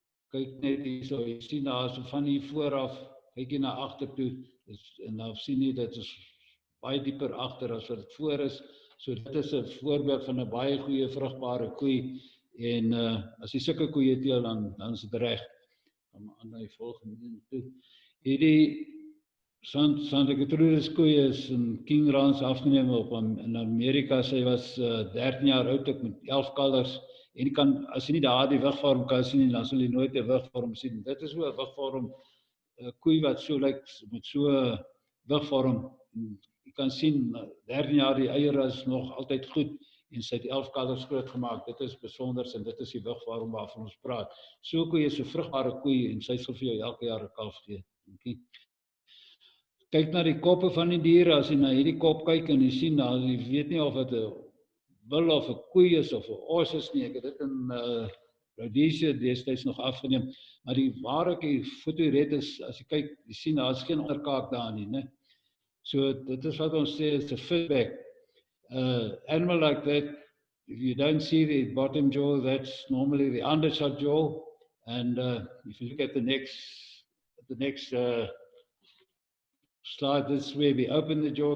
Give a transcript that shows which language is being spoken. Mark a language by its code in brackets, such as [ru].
[af] Kyk net hierso, jy sien daar so van hier vooraf, kyk jy na agter toe, en dan sien jy dit is baie dieper agter as wat dit voor is. So dit is 'n voorbeeld van 'n baie goeie vrugbare koei, en as jy sulke koeie teel, dan is dit reg. Kom aan na die volgende toe. Hierdie Santa Gertrudis koei is in King Ranch afgeneem in Amerika. Sy was 13 jaar oud, ook met 11 kalvers. En jy kan, as jy nie daar die wigvorm kan sien, dan sal jy nooit 'n wigvorm sien. Dit is so 'n wigvorm, 'n koei wat so lyk, met so 'n wigvorm. Jy kan sien, 13 jaar, die eier is nog altyd goed, en sy het 11 kalvers groot gemaak. Dit is besonder, en dit is die wigvorm waarvan ons praat. So 'n koei is 'n vrugbare koei, en sy sal vir jou elke jaar 'n kalf gee. Okay. Kyk na die koppe van die diere, as jy na hierdie kop kyk, en jy sien daar, jy weet nie of dit 'n wil of 'n koei is of 'n os is nie. Ek het dit in Rhodesia destyds nog afgeneem, maar die ware fotoret is, as jy kyk, jy sien daar is geen onderkaak daar nie, né? So dit is wat ons sê is 'n fitback. [en] Animal like that, if you don't see the bottom jaw, that's normally the undershot jaw. And if you look at the next slide, this is where we open the jaw.